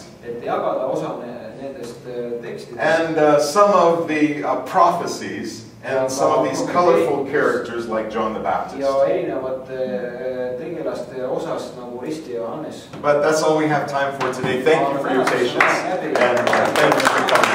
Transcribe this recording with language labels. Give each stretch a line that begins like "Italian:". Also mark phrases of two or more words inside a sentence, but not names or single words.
Estonian: et jagada osa nendest tekstidest
English: and some of the prophecies and some of these colorful characters like John the Baptist.
Estonian: Ja erinevate tegelaste osas nagu Risti ja Johannes.
English: But that's all we have time for today. Thank you for your patience and thank you for coming.